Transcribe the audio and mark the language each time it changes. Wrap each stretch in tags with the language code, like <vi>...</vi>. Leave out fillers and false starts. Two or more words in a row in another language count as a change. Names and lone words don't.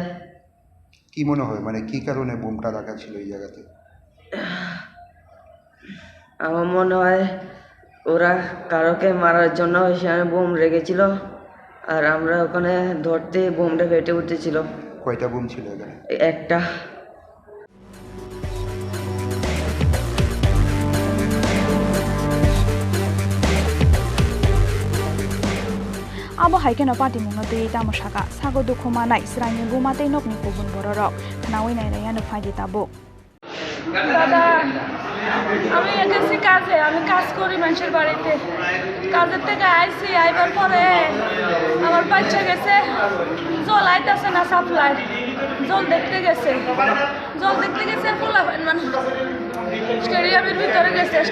<bn>কি মনে হয় মানে কি কারণে বোমটা রাখা ছিল এই জায়গাতে আমার মনে হয় ওরা কারোকে মারার জন্য সেখানে বোম রেখেছিল আর আমরা ওখানে ধরতে বোমটা ফেটে উঠেছিল কয়টা বোম ছিল এখানে একটা</bn> <trp>abo haikeno patimungno tei tamosaka sago dukhmanai sraini Booma tei nokni kubun bororok khanawi nailaiano faidi tabo</trp> <bn>দাদা আমি গেছি কাজে আমি কাজ করি মানুষের বাড়িতে কাজের থেকে আইছি আইবার পরে আমার বাচ্চা গেছে জল আইতাছে না সাপ্লাই জল দেখতে গেছে ফুলা মানে স্টেডিয়ামের ভিতরে গেছে</bn>